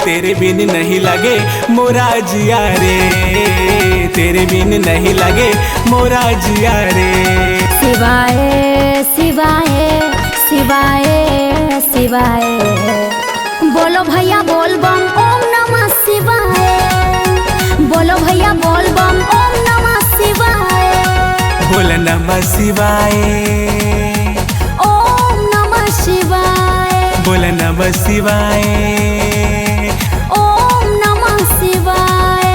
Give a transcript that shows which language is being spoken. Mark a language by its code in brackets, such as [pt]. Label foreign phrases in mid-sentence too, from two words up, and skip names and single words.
[hi] तेरे बिन नहीं लगे मोरा जिया रे, तेरे बिन नहीं लगे मोरा जिया रे। [sa] शिवाय शिवाय शिवाय शिवाय, [hi] बोलो भैया बोल बम [sa] ओम नमः शिवाय, [hi] बोलो भैया बोल बम [sa] ओम नमः शिवाय, बोल नमः शिवाय ओम नमः शिवाय, बोल नमः शिवाय ओम नमः शिवाय,